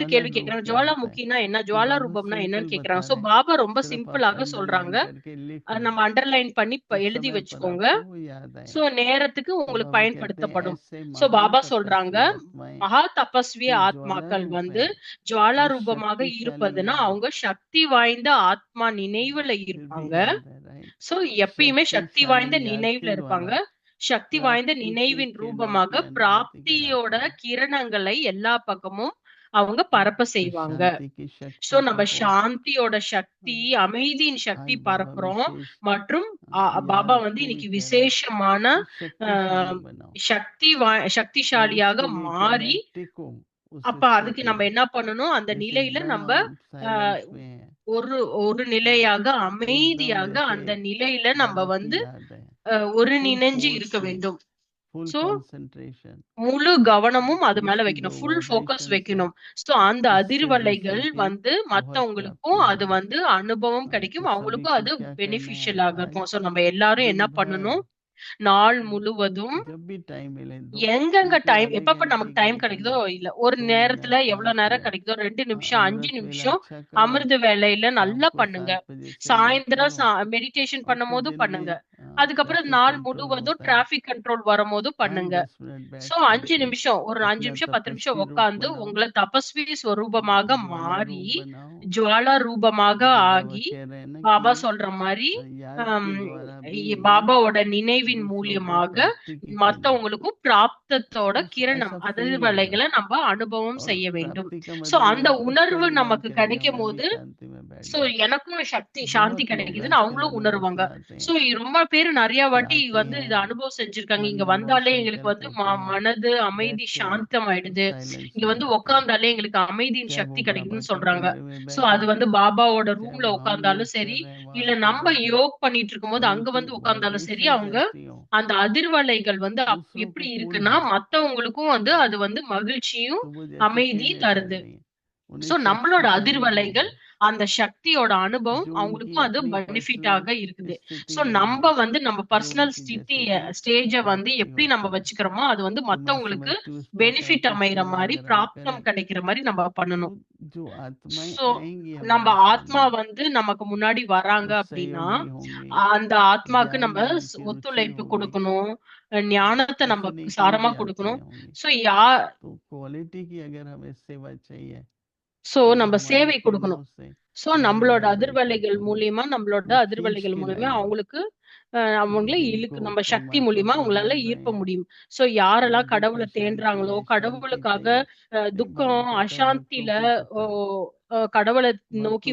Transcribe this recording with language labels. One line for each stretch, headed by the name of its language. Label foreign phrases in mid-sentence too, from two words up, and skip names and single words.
Hindi: ज्वाला
Tamil: கேள்வி
Hindi: रूप
Tamil: கேக்குறாங்க,
Hindi: क्या होता है?
Tamil: ஜுவாலாமுகினா என்ன,
Hindi: तो
Tamil: ஜுவாலா
Hindi: बाबा
Tamil: ரூபம்னா
Hindi: सिंपल
Tamil: என்னன்னு
Hindi: बता
Tamil: கேக்குறாங்க. சோ
Hindi: रहे हैं,
Tamil: பாபா ரொம்ப
Hindi: सिर्फ आप
Tamil: சிம்பிளாக சொல்றாங்க.
Hindi: अंडरलाइन करके लिख लो
Tamil: நம்ம அண்டர்லைன் பண்ணி
Hindi: तो
Tamil: எழுதி
Hindi: समय पर
Tamil: வச்சுக்கோங்க.
Hindi: आपको वो याद
Tamil: சோ
Hindi: आएगा।
Tamil: நேரத்துக்கு
Hindi: तो
Tamil: உங்களுக்கு
Hindi: बाबा कहते हैं
Tamil: பயன்படுத்தப்படும்.
Hindi: ऐसे
Tamil: சோ
Hindi: महान
Tamil: பாபா சொல்றாங்க,
Hindi: तपस्वी आत्माएं
Tamil: மகா தபஸ்வி
Hindi: जो ज्वाला
Tamil: ஆத்மாக்கள்
Hindi: रूप
Tamil: வந்து
Hindi: हैं,
Tamil: ஜுவாலா
Hindi: वो
Tamil: ரூபமாக
Hindi: शक्तिशाली
Tamil: இருப்பதுன்னா
Hindi: हैं,
Tamil: அவங்க சக்தி வாய்ந்த ஆத்மா நினைவுல
Hindi: फिर भी
Tamil: இருப்பாங்க.
Hindi: याद है, राइट?
Tamil: சோ எப்பயுமே சக்தி வாய்ந்த
Hindi: शक्तिशाली याद
Tamil: நினைவுல
Hindi: के
Tamil: இருப்பாங்க.
Hindi: द्वारा
Tamil: சக்தி வாய்ந்த
Hindi: प्राप्ति की
Tamil: நினைவின்
Hindi: किरणों
Tamil: ரூபமாக
Hindi: की अनुभूति
Tamil: பிராப்தியோட
Hindi: कराते हैं,
Tamil: கிரணங்களை எல்லா பக்கமும் அவங்க
Hindi: तो
Tamil: பரப்ப செய்வாங்க.
Hindi: शांति की
Tamil: சோ
Hindi: शक्ति
Tamil: நம்ம
Hindi: को
Tamil: சாந்தியோட சக்தி,
Hindi: हाँ,
Tamil: அமைதியின் சக்தி
Hindi: आज बाबा
Tamil: பரப்புறோம்.
Hindi: विशेष
Tamil: மற்றும் பாபா
Hindi: याद
Tamil: வந்து
Hindi: को भी
Tamil: இன்னைக்கு
Hindi: कह रहे हैं
Tamil: விசேஷமான
Hindi: कि शक्तिशाली ஆஹ், बनाओ, और
Tamil: சக்திசாலியாக
Hindi: उसके लिए क्या
Tamil: மாறி,
Hindi: है? टिको उस
Tamil: அப்ப அதுக்கு
Hindi: स्थिति
Tamil: நம்ம
Hindi: में,
Tamil: என்ன பண்ணணும், அந்த
Hindi: जैसे
Tamil: நிலையில
Hindi: एकदम
Tamil: நம்ம
Hindi: हम ஆஹ், साइलेंस में हैं,
Tamil: ஒரு ஒரு நிலையாக
Hindi: एकदम
Tamil: அமைதியாக
Hindi: जैसे
Tamil: அந்த நிலையில நம்ம
Hindi: बाबा की
Tamil: வந்து
Hindi: याद है,
Tamil: ஒரு
Hindi: फुल
Tamil: நினைஞ்சு
Hindi: फोर्स
Tamil: இருக்க
Hindi: में,
Tamil: வேண்டும்.
Hindi: फुल
Tamil: சோ
Hindi: कंसंट्रेशन,
Tamil: முழு கவனமும் அது மேல
Hindi: उसकी
Tamil: வைக்கணும்,
Hindi: जो
English: full focus
Hindi: वाइब्रेशंस है
Tamil: வைக்கணும். சோ அந்த
Hindi: उससे
Tamil: அதிர்வலைகள்
Hindi: दूसरों की
Tamil: வந்து
Hindi: बहुत
Tamil: மத்தவங்களுக்கும்
Hindi: प्राप्ति
Tamil: அது
Hindi: होगी।
Tamil: வந்து அனுபவம்
Hindi: हाँ, तो
Tamil: கிடைக்கும்,
Hindi: सभी
Tamil: அவங்களுக்கும்
Hindi: को
Tamil: அது
Hindi: क्या करना है
Tamil: பெனிஃபிஷியலாக
Hindi: आज
Tamil: இருக்கும். சோ நம்ம எல்லாரும்
Hindi: दिन
Tamil: என்ன
Hindi: भर
Tamil: பண்ணணும், நாள் முழுவதும்
Hindi: जब भी टाइम मिले 2
Tamil: எங்கெங்க
Hindi: 3
Tamil: டைம்,
Hindi: आधे
Tamil: எப்பப்ப
Hindi: घंटे
Tamil: நமக்கு
Hindi: के
Tamil: டைம்
Hindi: लिए
Tamil: கிடைக்குதோ,
Hindi: करना,
Tamil: இல்ல ஒரு
Hindi: 2
Tamil: நேரத்துல
Hindi: मिनट
Tamil: எவ்வளவு
Hindi: 5
Tamil: நேரம்
Hindi: मिनट,
Tamil: கிடைக்குதோ, 2
Hindi: हाँ,
Tamil: நிமிஷம் 5
Hindi: अमृत वेला
Tamil: நிமிஷம்
Hindi: अच्छा करो,
Tamil: அமிர்த வேலையில
Hindi: शाम
Tamil: நல்லா
Hindi: को
Tamil: பண்ணுங்க.
Hindi: 7 बजे से याद
Tamil: சாயந்தரம்
Hindi: करो,
Tamil: மெடிடேஷன்
Hindi: और
Tamil: பண்ணும்
Hindi: फिर
Tamil: போதும்
Hindi: दिन
Tamil: பண்ணுங்க.
Hindi: में
Tamil: அதுக்கப்புறம்
Hindi: ट्रैफिक
Tamil: நாள்
Hindi: कंट्रोल
Tamil: முழுவதும்
Hindi: होता है,
English: traffic control
Tamil: வரும்போது பண்ணுங்க.
Hindi: 5-10 मिनट बैठ
Tamil: சோ 5
Hindi: करके
Tamil: நிமிஷம், ஒரு 5
Hindi: अपना
Tamil: நிமிஷம் 10 நிமிஷம்
Hindi: तपस्वी रूप
Tamil: உட்கார்ந்து
Hindi: बनाओ,
Tamil: உங்களை தபஸ்வி ஸ்வரூபமாக
Hindi: ज्वाला
Tamil: மாறி
Hindi: रूप बनाओ,
Tamil: ஜுவாலா ரூபமாக
Hindi: जो बाबा
Tamil: ஆகி,
Hindi: कह रहे हैं ना
Tamil: பாபா
Hindi: कि
Tamil: சொல்ற மாதிரி
Hindi: याद के द्वारा भी
Tamil: பாபாவோட நினைவின்
Hindi: दूसरों को
Tamil: மூலியமாக
Hindi: प्राप्ति की किरण,
Tamil: மத்தவங்களுக்கும் பிராப்தத்தோட
Hindi: तो
Tamil: கிரணம்,
Hindi: ऐसा फील होगा,
Tamil: அதிர்வலைகளை நம்ம அனுபவம்
Hindi: और
Tamil: செய்ய வேண்டும்.
Hindi: प्राप्ति का
Tamil: சோ
Hindi: मतलब ये
Tamil: அந்த
Hindi: नहीं कि
Tamil: உணர்வு
Hindi: फल मान
Tamil: நமக்கு
Hindi: कर दिया
Tamil: கிடைக்கும்
Hindi: मैं भी
Tamil: போது,
Hindi: शांति में बैठ
Tamil: சோ
Hindi: गया।
Tamil: எனக்கும் சாந்தி
Hindi: बहुत लोग
Tamil: கிடைக்குதுன்னு
Hindi: आजकल
Tamil: அவங்களும்
Hindi: अनुभव
Tamil: உணருவாங்க.
Hindi: सुनाते
Tamil: சோ
Hindi: हैं
Tamil: ரொம்ப பேர் நிறைய
Hindi: कि
Tamil: வாட்டி
Hindi: आते
Tamil: வந்து இத
Hindi: हैं,
Tamil: அனுபவம் செஞ்சிருக்காங்க.
Hindi: मन
Tamil: இங்க
Hindi: में बहुत
Tamil: வந்தாலே எங்களுக்கு
Hindi: संकल्प
Tamil: வந்து
Hindi: होते हैं,
Tamil: மனது அமைதி
Hindi: बैठते हैं
Tamil: சாந்தம்
Hindi: तो
Tamil: ஆயிடுது,
Hindi: साइलेंस
Tamil: இங்க
Hindi: हो
Tamil: வந்து
Hindi: जाते हैं,
Tamil: உட்கார்ந்தாலே எங்களுக்கு அமைதியின்
Hindi: चाहे
Tamil: சக்தி
Hindi: वो बाबा
Tamil: கிடைக்குதுன்னு
Hindi: के
Tamil: சொல்றாங்க.
Hindi: कमरे में
Tamil: சோ அது
Hindi: बैठे,
Tamil: வந்து பாபாவோட
Hindi: चाहे
Tamil: ரூம்ல
Hindi: वो हम योग
Tamil: உட்கார்ந்தாலும்
Hindi: कर
Tamil: சரி,
Hindi: रहे हैं
Tamil: இல்ல
Hindi: वहां पर
Tamil: நம்ம
Hindi: बैठे,
Tamil: யோக் பண்ணிட்டு இருக்கும்போது
Hindi: और
Tamil: அங்க
Hindi: उनकी
Tamil: வந்து உட்கார்ந்தாலும் சரி,
Hindi: वाइब्रेशंस
Tamil: அவங்க
Hindi: ऐसी हो,
Tamil: அந்த அதிர்வலைகள் வந்து
Hindi: दूसरों को
Tamil: எப்படி
Hindi: कूल
Tamil: இருக்குன்னா,
Hindi: है,
Tamil: மத்தவங்களுக்கும் வந்து அது வந்து மகிழ்ச்சியும்
Hindi: तो वो जैसे
Tamil: அமைதி
Hindi: केले चल
Tamil: தருது.
Hindi: रही हैं, उन्हें
Tamil: சோ நம்மளோட
Hindi: शक्तिशाली
Tamil: அதிர்வலைகள்,
Hindi: होगी,
Tamil: அந்த சக்தியோட அனுபவம்
Hindi: जो उनकी
Tamil: அவங்களுக்கும் அது
Hindi: अपनी
Tamil: பெனிஃபிட்டாக
Hindi: पर्सनल
Tamil: இருக்குது.
Hindi: स्थिति
Tamil: சோ
Hindi: नहीं
Tamil: நம்ம
Hindi: है,
Tamil: வந்து நம்ம
Hindi: जो
Tamil: பர்சனல்
Hindi: उनकी
Tamil: ஸ்திதி
Hindi: जैसे कि
Tamil: ஸ்டேஜ வந்து
Hindi: प्राप्ति
Tamil: எப்படி நம்ம
Hindi: होती है।
Tamil: வச்சுக்கிறோமோ, அது வந்து
Hindi: तो मैं
Tamil: மத்தவங்களுக்கு
Hindi: समझती हूँ उस प्रकार
Tamil: பெனிஃபிட்
Hindi: की
Tamil: அமைகிற
Hindi: सेवा
Tamil: மாதிரி,
Hindi: अगर हम
Tamil: பிராப்தம்
Hindi: करें
Tamil: கிடைக்கிற மாதிரி நம்ம
Hindi: तो
Tamil: பண்ணணும்.
Hindi: जो आत्माएं
Tamil: சோ
Hindi: आएंगी
Tamil: நம்ம
Hindi: हमारे
Tamil: ஆத்மா
Hindi: सामने
Tamil: வந்து நமக்கு முன்னாடி வராங்க
Hindi: वो
Tamil: அப்படின்னா,
Hindi: सहयोगी होंगे,
Tamil: அந்த ஆத்மாக்கு
Hindi: ज्ञान
Tamil: நம்ம
Hindi: में उनकी रुचि
Tamil: ஒத்துழைப்பு
Hindi: होगी,
Tamil: கொடுக்கணும், ஞானத்தை
Hindi: ऐसे
Tamil: நம்ம
Hindi: नहीं कि वो
Tamil: சாரமா
Hindi: भी
Tamil: கொடுக்கணும்.
Hindi: आत्माएं होंगी।
Tamil: சோ யார்
Hindi: तो क्वालिटी की अगर हमें सेवा चाहिए
Tamil: சோ
Hindi: तो वो
Tamil: நம்ம
Hindi: हमारी
Tamil: சேவை கொடுக்கணும்.
Hindi: किरणों से,
Tamil: சோ
Hindi: हमारी
Tamil: நம்மளோட
Hindi: वाइब्रेशन
Tamil: அதிர்வலைகள்
Hindi: से
Tamil: மூலியமா, நம்மளோட
Hindi: वो खींच
Tamil: அதிர்வலைகள்
Hindi: के
Tamil: மூலியமா
Hindi: लाएंगे
Tamil: அவங்களுக்கு
Hindi: कि
Tamil: அவங்கள
Hindi: जिनको
Tamil: நம்ம சக்தி
Hindi: परमात्मा
Tamil: மூலியமா
Hindi: को
Tamil: அவங்களால
Hindi: ढूंढ रहे
Tamil: ஈர்க்க
Hindi: हैं
Tamil: முடியும். சோ
Hindi: या
Tamil: யாரெல்லாம்
Hindi: दुख
Tamil: கடவுளை
Hindi: अशांति
Tamil: தேடுறாங்களோ,
Hindi: है, शांति
Tamil: கடவுளுக்காக
Hindi: चाहिए, कई बाबा
Tamil: துக்கம்
Hindi: कहते हैं
Tamil: அசாந்தில
Hindi: भक्तों की
Tamil: ஓ
Hindi: पुकार,
Tamil: கடவுளை நோக்கி